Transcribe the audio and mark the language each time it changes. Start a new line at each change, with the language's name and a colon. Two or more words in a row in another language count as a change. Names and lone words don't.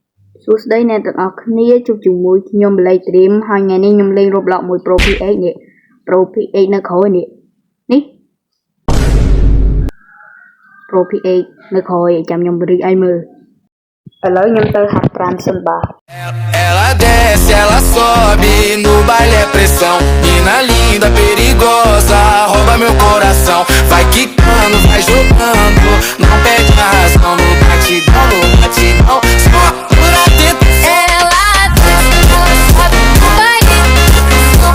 Khmer: សួស្តីអ្នកទាំងអស់គ្នាជួបជាមួយខ្ញុំបល័យត្រៀមហើយថ្ងៃនេះខ្ញុំលេង Roblox មួយ Pro PX នេះ Pro PX នៅក្រោយនេះ Pro PX នៅក្រោយចាំខ្ញុំបរិយាយមើលឥឡូវខ្ញុំទៅហាត់ប្រាណសិនបាទ
Portuguese: Ela desce, ela sobe, no baile é pressão. Mina linda, perigosa, rouba meu coração. Vai quicando, vai jogando, não perde a razão. No batidão, só por atento. Ela desce, ela sobe, no baile é pressão.